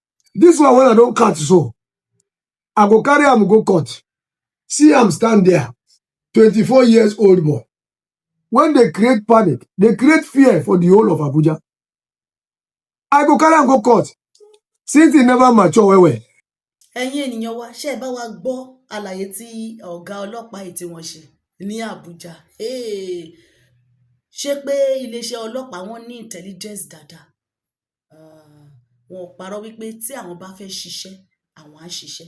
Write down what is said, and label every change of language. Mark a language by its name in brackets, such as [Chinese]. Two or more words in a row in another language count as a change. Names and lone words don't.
[Nigerian Pidgin] This one when I don't catch so, I go carry am go court. See am stand there, 24 years old boy. When they create panic, they create fear for the whole of Abuja. I go carry am go court. Since he never mature well. [Yoruba] Ẹ̀yin ènìyàn wa ṣé ẹ bá wa gbọ́ àlàyé tí ọ̀gá ọlọ́pàá yìí tí wọ́n ṣe ní Àbújá. Ṣé pé iléeṣẹ́ ọlọ́pàá wọn ní intelligence dáadáa? Wọn ò parọ́ wípé tí àwọn bá fẹ́ ṣiṣẹ́, àwọn á ṣiṣẹ́.